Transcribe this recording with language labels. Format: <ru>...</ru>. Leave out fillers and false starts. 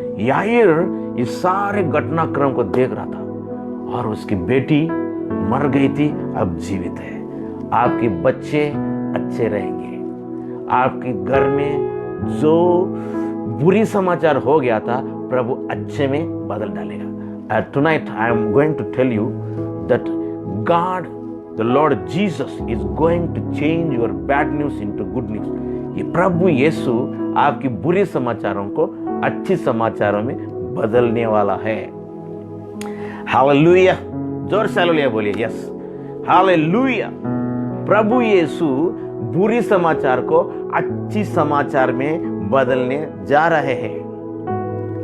<hi>यायूर इस सारे घटनाक्रम को देख रहा था, और उसकी बेटी मर गई थी, अब जीवित है। आपके बच्चे अच्छे रहेंगे, आपके घर में जो बुरी समाचार हो गया था प्रभु अच्छे में बदल डालेगा।</hi> <en>Tonight I am going to tell you that God, the Lord Jesus is going to change your bad news into good news.</en> <hi>ये प्रभु यीशु आपकी बुरे समाचारों को अच्छी समाचारों में बदलने वाला है। हालेलुया। जोर से हालेलुया बोलिए। Yes, hallelujah. प्रभु यीशु बुरी समाचार को अच्छी समाचार में बदलने जा रहे हैं।</hi>